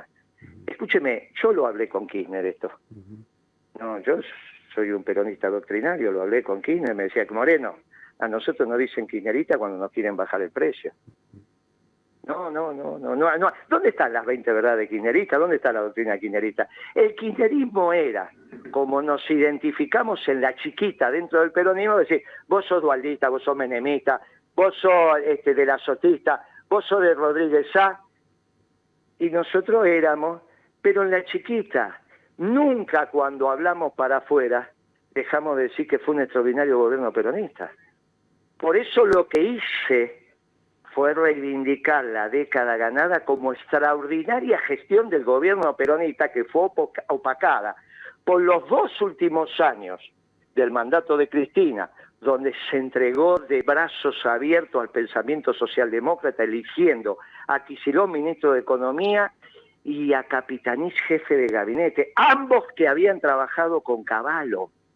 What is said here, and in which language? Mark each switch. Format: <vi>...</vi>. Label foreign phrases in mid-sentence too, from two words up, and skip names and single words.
<es>Escúcheme, yo lo hablé con Kirchner esto. No, yo soy un peronista doctrinario, lo hablé con Kirchner, me decía que Moreno, a nosotros nos dicen kirchnerita cuando nos quieren bajar el precio. No. ¿Dónde están las 20 verdades kirchneristas? ¿Dónde está la doctrina kirchnerista? El kirchnerismo era, como nos identificamos en la chiquita dentro del peronismo, decir, vos sos dualdista, vos sos menemista, vos sos de la Sotista, vos sos de Rodríguez Sá, y nosotros éramos, pero en la chiquita. Nunca cuando hablamos para afuera dejamos de decir que fue un extraordinario gobierno peronista. Por eso lo que hice fue reivindicar la década ganada como extraordinaria gestión del gobierno peronista, que fue opacada por los 2 últimos años del mandato de Cristina, donde se entregó de brazos abiertos al pensamiento socialdemócrata, eligiendo a Kicillof ministro de Economía y a Capitanich jefe de gabinete, ambos que habían trabajado con Cavallo.</es>